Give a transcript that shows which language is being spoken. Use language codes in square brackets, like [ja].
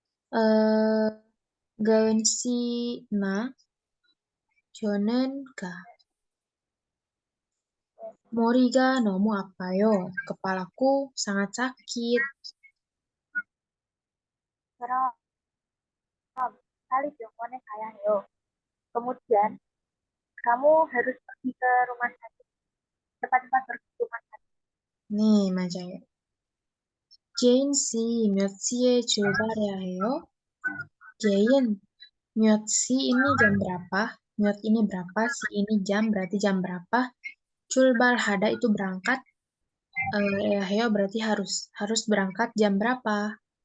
[ko] 어, 가은 씨나 저는 머리가 너무 아파요. [id] kepalaku sangat sakit. [ko] 그럼 빨리 병원에 가야 해요. [id] kemudian kamu harus pergi ke rumah sakit. Cepat-cepat pergi ke rumah sakit. [ko] 네, 맞아요. 제인 씨, 몇 시에 출발해야 해요? [id] 제인, [ko] 몇 시 [id] ini jam berapa? 몇 ini berapa? Si ini jam, berarti jam berapa? 출발 hada itu berangkat. Heo berarti harus berangkat jam berapa?